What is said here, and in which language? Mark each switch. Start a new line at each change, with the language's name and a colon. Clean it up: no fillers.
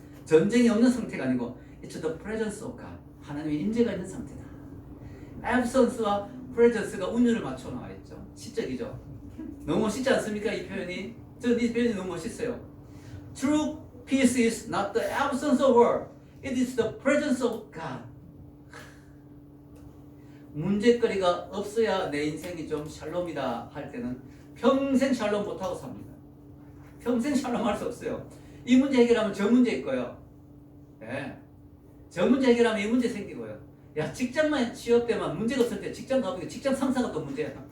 Korean: 전쟁이 없는 상태가 아니고
English: it's the presence of God.
Korean: 하나님의 임재가 있는 상태다. absence와 presence가 운율을 맞춰 나와 있죠. 시적이죠. 너무 멋있지 않습니까? 이 표현이. 이 표현이 너무 멋있어요.
English: True peace is not the absence of war. It is the presence of God.
Korean: 문제거리가 없어야 내 인생이 좀 샬롬이다 할 때는 평생 샬롬 못하고 삽니다. 평생 샬롬 할 수 없어요. 이 문제 해결하면 저 문제일 거예요. 네. 저 문제 해결하면 이 문제 생기고요. 야, 직장만 취업 때만 문제가 없을 때 직장 가보니까 직장 상사가 또 문제야.